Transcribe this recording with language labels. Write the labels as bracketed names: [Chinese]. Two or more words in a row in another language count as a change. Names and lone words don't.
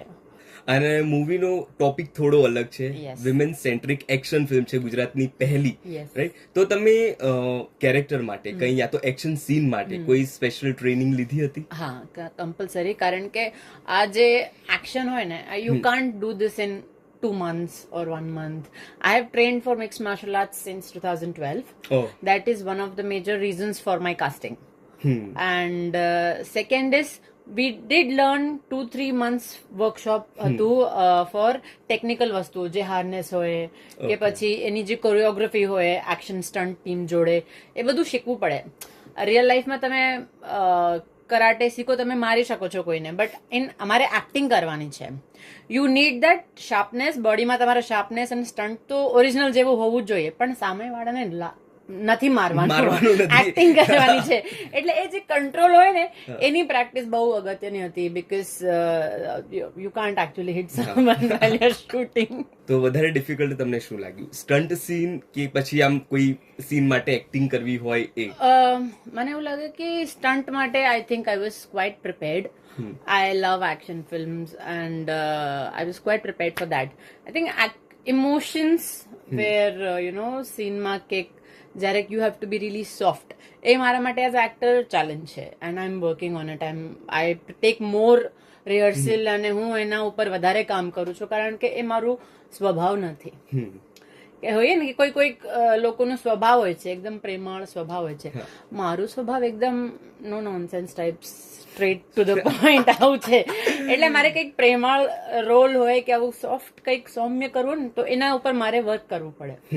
[Gujarati] અને મૂવીનો ટોપિક થોડો અલગ છે. [English] Yes. [Gujarati] વિમેન સેન્ટ્રિક એક્શન ફિલ્મ છે, ગુજરાતની પહેલી. [English] Yes. [Gujarati] રાઈટ? તો તમે કેરેક્ટર માટે કંઈ યા તો એક્શન સીન માટે કોઈ સ્પેશિયલ ટ્રેનિંગ લીધી હતી? હા, કમ્પલસરી. કારણ કે આ જે એક્શન હોય ને, [English] you can't do this in 2 months or 1 month. I have trained for mixed martial arts since 2012. Oh. That is one of the major reasons for my casting. And second is we did learn 2-3 months workshop [Gujarati] હતું [English] for technical [Gujarati] વસ્તુઓ, જે હાર્નેસ હોય કે પછી એની જે કોરિયોગ્રાફી હોય [English] action stunt team [Gujarati] જોડે, એ બધું શીખવું પડે. રિયલ લાઈફમાં તમે કરાટે શીખો, તમે મારી શકો છો કોઈને, બટ અમારે એક્ટિંગ કરવાની છે. [English] you need that sharpness, [Gujarati] બોડીમાં તમારા શાર્પનેસ અને સ્ટન્ટ તો ઓરિજિનલ જેવું હોવું જ જોઈએ, પણ સામેવાળાને નથી મારવાનું, એક્ટિંગ કરવાની છે. એટલે એ જે કંટ્રોલ હોય ને, એની પ્રેક્ટિસ બહુ અગત્યની હતી, [English] because you can't actually hit someone while you're shooting. [Gujarati] તો વધારે ડિફિકલ્ટ તમને શું લાગ્યું, સ્ટન્ટ સીન કે પછી આમ કોઈ સીન માટે એક્ટિંગ કરવી હોય એ? મને એવું લાગે કે સ્ટન્ટ માટે [English] I think I was quite prepared. I love action films and I was quite prepared for that. I think emotions where scene [Gujarati] માં કે જ્યારે [English] you have to be really soft, [Gujarati] એ મારા માટે [English] as actor challenge છે, and I'm working on it. I take more rehearsal [Gujarati] અને હું એના ઉપર વધારે કામ કરું છું, કારણ કે એ મારું સ્વભાવ નથી. કે હોય ને કે કોઈક લોકોનો સ્વભાવ હોય છે, એકદમ પ્રેમાળ સ્વભાવ હોય છે. મારો સ્વભાવ એકદમ [English] no nonsense type, straight to the point [Gujarati] આવું છે. એટલે મારે કંઈક પ્રેમાળ રોલ હોય કે આવું સોફ્ટ કંઈક સૌમ્ય કરવું ને, તો એના ઉપર મારે વર્ક કરવું પડે.